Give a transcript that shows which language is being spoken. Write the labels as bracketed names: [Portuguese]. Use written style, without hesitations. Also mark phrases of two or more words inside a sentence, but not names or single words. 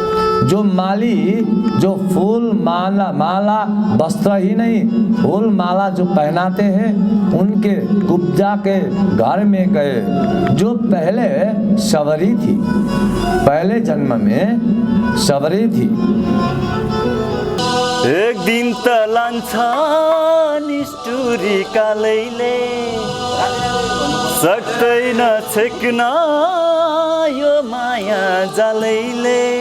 [Hindi] जो फूल माला वस्त्र ही नहीं, फूल माला जो पहनाते हैं, उनके कुब्जा के घर में गए, जो पहले शबरी थी, पहले जन्म में शबरी थी। [Nepali] एक दिन त लान्छ निष्ठुरी कालैले, सक्दैन छेक्न यो माया जालैले।